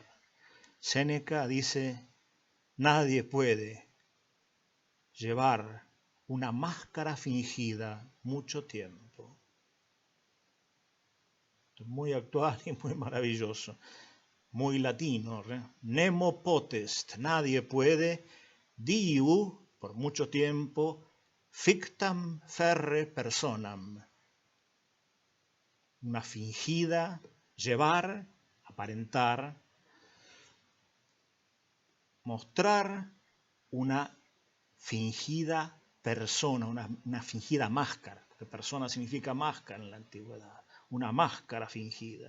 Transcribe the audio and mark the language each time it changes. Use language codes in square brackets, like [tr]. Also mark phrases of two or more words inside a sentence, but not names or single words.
[es] Séneca dice: nadie puede llevar una máscara fingida mucho tiempo. Esto es muy actual y muy maravilloso, muy latino. [la] Nemo potest, [es] nadie puede, diu, por mucho tiempo, [la] fictam ferre personam. [es] Una fingida, llevar, aparentar, mostrar una fingida persona, una fingida máscara, porque persona significa máscara en la antigüedad, una máscara fingida.